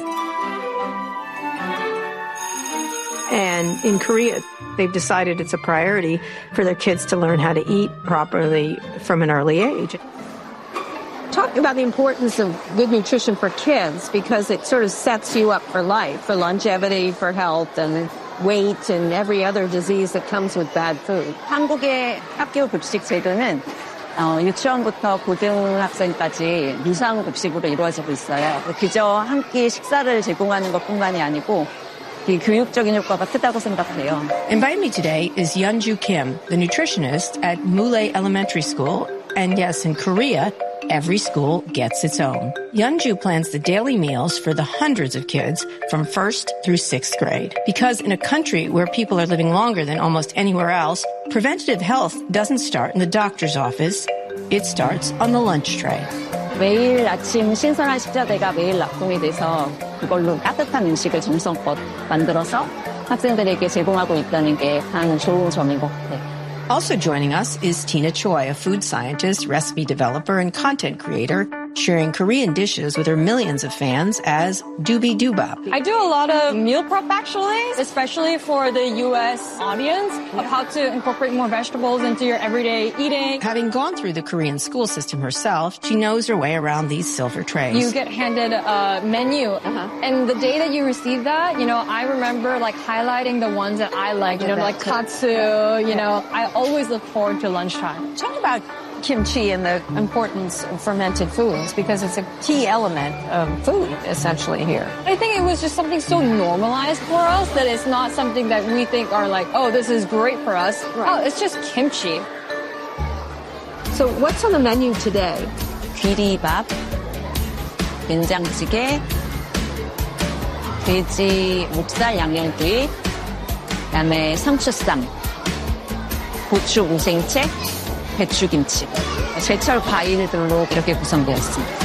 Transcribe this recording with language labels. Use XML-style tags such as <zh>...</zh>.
<en>And in Korea, they've decided it's a priority for their kids to learn how to eat properly from an early age. Talk about the importance of good nutrition for kids, because it sort of sets you up for life, for longevity, for health, and weight, and every other disease that comes with bad food.</en> <ko>한국의 학교 급식 제도는 유치원부터 고등학생까지 무상 급식으로 이루어지고 있어요. 그저 한 끼 식사를 제공하는 것뿐만이 아니고 교육적인 효과가 크다고 생각해요.</ko> <en>Invite me today is Yeonju Kim, the nutritionist at Mulay Elementary School, and yes, in Korea, every school gets its own. Yeonju plans the daily meals for the hundreds of kids from first through sixth grade. Because in a country where people are living longer than almost anywhere else, preventative health doesn't start in the doctor's office. It starts on the lunch tray.</en> <ko>매일 아침 신선한 식자재가 매일 납품이 돼서 그걸로 따뜻한 음식을 정성껏 만들어서 학생들에게 제공하고 있다는 게 가장 좋은 점인 것 같아요.</ko> <en>Also joining us is Tina Choi, a food scientist, recipe developer, and content creator, sharing Korean dishes with her millions of fans as Doobie Doobop. I do a lot of meal prep, actually, especially for the U.S. audience, of how to incorporate more vegetables into your everyday eating. Having gone through the Korean school system herself, she knows her way around these silver trays. You get handed a menu, and the day that you receive that, you know, I remember, like, highlighting the ones that I like, you know, like katsu, you know. I always look forward to lunchtime. Talk about kimchi and the importance of fermented foods, because it's a key element of food, essentially, here. I think it was just something so normalized for us that it's not something that we think are like, oh, this is great for us. Right. Oh, it's just kimchi. So what's on the menu today?</en> <ko>Bibimbap, 된장찌개, 돼지 목살 양념구이, 그다음에 상추쌈, 고추 우생채, 배추김치, 제철 과일들로 이렇게 구성되었습니다.</ko>